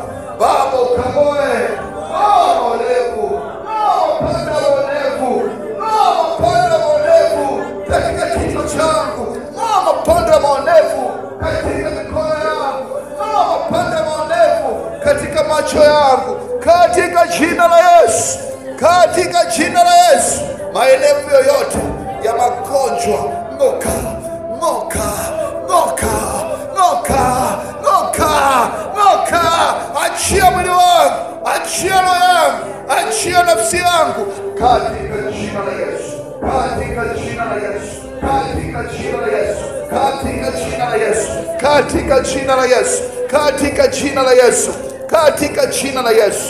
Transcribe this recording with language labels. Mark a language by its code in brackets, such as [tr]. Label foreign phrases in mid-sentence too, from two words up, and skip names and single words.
[sw] Baba, ukamoe maonevu, panda maonevu, panda maonevu katika kichwa changu, panda maonevu katika mikono yangu, panda maonevu katika macho yangu, katika jina la Yesu, katika jina la Yesu. Maonevu yoyote ya magonjwa, ngoka, ngoka, ngoka, ngoka, ngoka, ngoka. Achia mwili wangu, achia roho yangu, achia nafsi yangu katika jina la Yesu, katika jina la Yesu, katika jina la Yesu, katika jina la Yesu, katika jina la Yesu, katika jina la Yesu, katika jina la Yesu.